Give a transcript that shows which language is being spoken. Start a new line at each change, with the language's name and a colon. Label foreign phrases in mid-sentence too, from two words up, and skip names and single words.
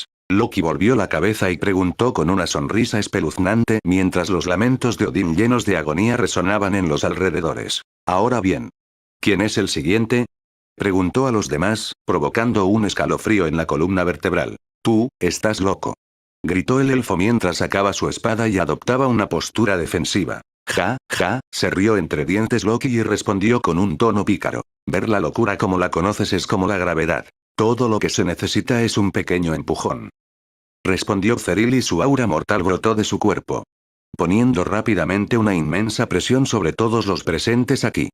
Spanish: Loki volvió la cabeza y preguntó con una sonrisa espeluznante mientras los lamentos de Odín llenos de agonía resonaban en los alrededores. Ahora bien. ¿Quién es el siguiente? Preguntó a los demás, provocando un escalofrío en la columna vertebral. Tú, estás loco. Gritó el elfo mientras sacaba su espada y adoptaba una postura defensiva. Ja, ja, se rió entre dientes Loki y respondió con un tono pícaro. Ver la locura como la conoces es como la gravedad. Todo lo que se necesita es un pequeño empujón. Respondió Ceril y su aura mortal brotó de su cuerpo, poniendo rápidamente una inmensa presión sobre todos los presentes aquí.